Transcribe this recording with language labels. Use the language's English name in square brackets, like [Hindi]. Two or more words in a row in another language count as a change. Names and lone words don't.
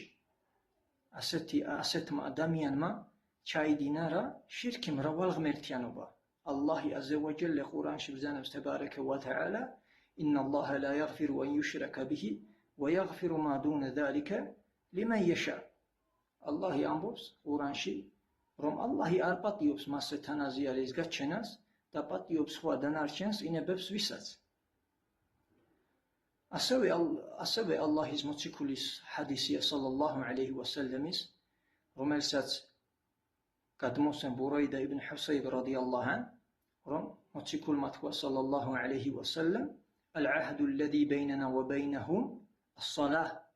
[Georgian] ასეთმა ადამიანმა ჩაიდინა რა? შირკი, მრავალღმერთიანობა. [Arabic] الله عز وجل [Georgian] ყურანში ბრძანებს [Arabic] تبارك وتعالى إن الله لا يغفر أن يشرك به ويغفر ما دون ذلك لمن يشاء. [Georgian] Allah ამბობს ყურანში, რომ Allah არ პატიობს მასზე თანაზიარის გაჩენას და პატიობს სხვა დანარჩენს ინებებს ვისაც. ასევე Allahის მოციქულის ჰადისია [Arabic] صلى الله عليه وسلم, [Georgian] რომელსაც გადმოსცემ ბურაიდა იბნ ჰუსაიბ [Arabic] رضي الله عن, [Georgian] რომ მოციქულმა თქვა [Arabic] صلى الله عليه وسلم العهد الذي بيننا وبينهم [Georgian] as-salah,